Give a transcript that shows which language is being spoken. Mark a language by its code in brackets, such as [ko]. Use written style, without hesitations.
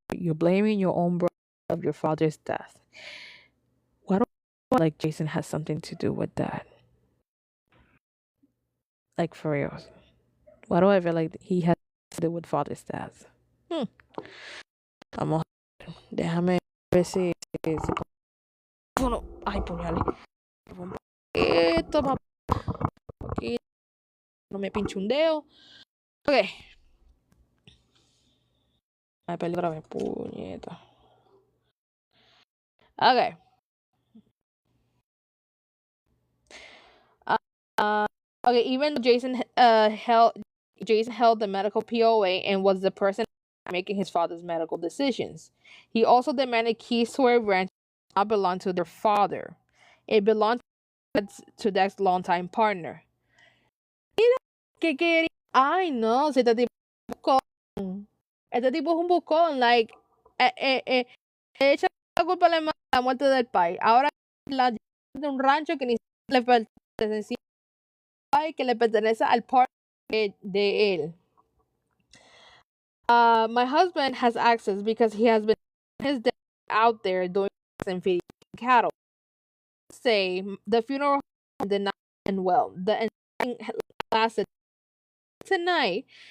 [en] You're blaming your own brother of your father's death. Why do I feel like Jason has something to do with that? Like for real. Why do I feel like he has to do with father's death? [es] Hmm. Vamos. Déjame ver si bueno, ay, puñale. Un poquito más poquito. No me pinche un dedo. Ok. Ay, perdí otra vez, puñeta. [en] Okay. Uh, okay. Even though Jason held the medical POA and was the person making his father's medical decisions, he also demanded keys to a ranch that not belonged to their father. It belonged to Dex' longtime partner. [es] Mira, ¿qué quería? Ay, no, si este tipo es un buscón. Este tipo es un buscón. [en] Like, [es] le echa la culpa a la muerte del pai. Ahora la de un rancho que ni le pertenece que le pertenece al partner de él. [en] My husband has access because he has been his dad out there doing and feeding cattle. Say the funeral did not end well. The ending lasted tonight.